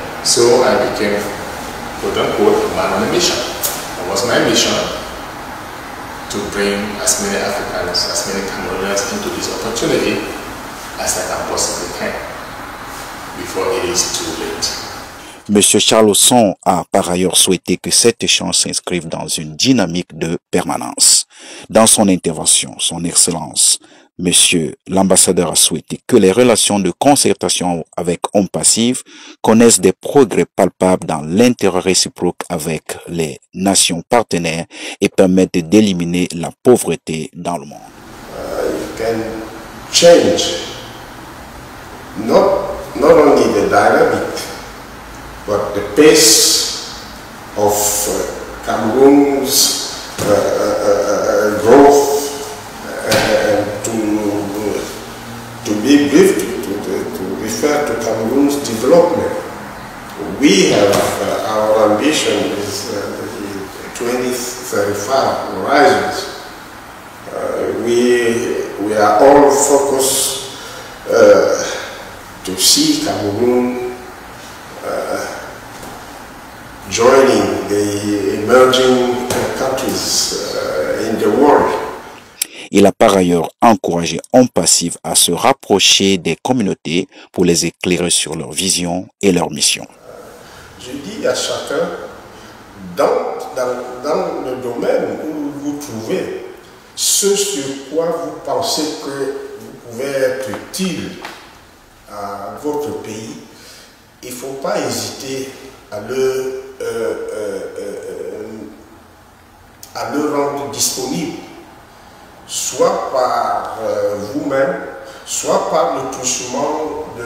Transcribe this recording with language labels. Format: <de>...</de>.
<en>So I became, quote unquote, a man on a mission. That was my mission, to bring as many Africans, as many Cameroonians into this opportunity as I can possibly can, before it is too late.</en> <fr>M. Charles Osson a par ailleurs souhaité que cet échange s'inscrive dans une dynamique de permanence. Dans son intervention, son Excellence, M. l'ambassadeur a souhaité que les relations de concertation avec OnPassive connaissent des progrès palpables dans l'intérêt réciproque avec les nations partenaires et permettent d'éliminer la pauvreté dans le monde.</fr> <en>You can change not only the dynamic, but the pace of Cameroon's growth to be brief, to refer to Cameroon's development. We have our ambition is the 2035 horizons. We are all focused to see Cameroon joining the emerging countries in the world.</en> <fr>Il a par ailleurs encouragé On Passive à se rapprocher des communautés pour les éclairer sur leur vision et leur mission. Je dis à chacun, dans le domaine où vous vous trouvez, ce sur quoi vous pensez que vous pouvez être utile à votre pays, il ne faut pas hésiter à le rendre disponible, soit par vous-même, soit par le touchement</fr>